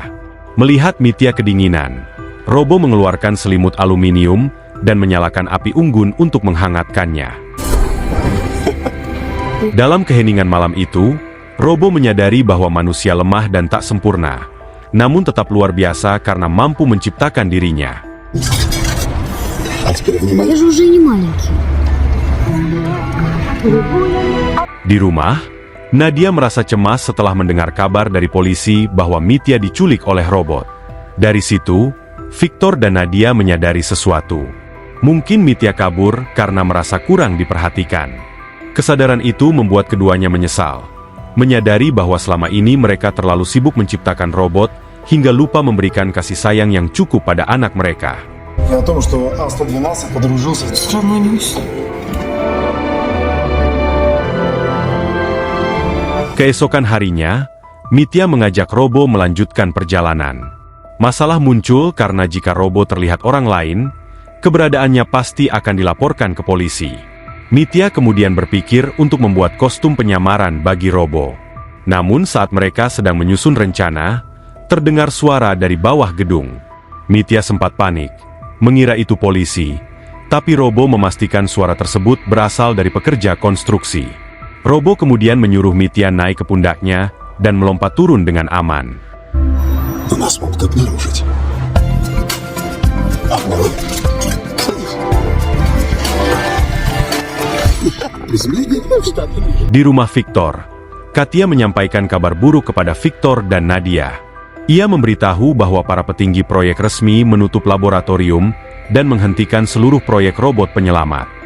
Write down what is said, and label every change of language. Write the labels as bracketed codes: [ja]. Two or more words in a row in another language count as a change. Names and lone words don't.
[id] Melihat Mitya kedinginan, Robo mengeluarkan selimut aluminium dan menyalakan api unggun untuk menghangatkannya. Dalam keheningan malam itu, Robo menyadari bahwa manusia lemah dan tak sempurna, namun tetap luar biasa karena mampu menciptakan dirinya. [ru] Я же уже не маленький. [id] Di rumah, Nadia merasa cemas setelah mendengar kabar dari polisi bahwa Mitya diculik oleh robot. Dari situ, Victor dan Nadia menyadari sesuatu. Mungkin Mitya kabur karena merasa kurang diperhatikan. Kesadaran itu membuat keduanya menyesal. Menyadari bahwa selama ini mereka terlalu sibuk menciptakan robot, hingga lupa memberikan kasih sayang yang cukup pada anak mereka. [ru] О том, что А-112 подружился с [id] Keesokan harinya, Mitya mengajak Robo melanjutkan perjalanan. Masalah muncul karena jika Robo terlihat orang lain, keberadaannya pasti akan dilaporkan ke polisi. Mitya kemudian berpikir untuk membuat kostum penyamaran bagi Robo. Namun saat mereka sedang menyusun rencana, terdengar suara dari bawah gedung. Mitya sempat panik, mengira itu polisi, tapi Robo memastikan suara tersebut berasal dari pekerja konstruksi. Robo kemudian menyuruh Mitya naik ke pundaknya dan melompat turun dengan aman. [ru] Нас могут обнаружить. [id] Di rumah Victor, Katya menyampaikan kabar buruk kepada Victor dan Nadia. Ia memberitahu bahwa para petinggi proyek resmi menutup laboratorium dan menghentikan seluruh proyek robot penyelamat.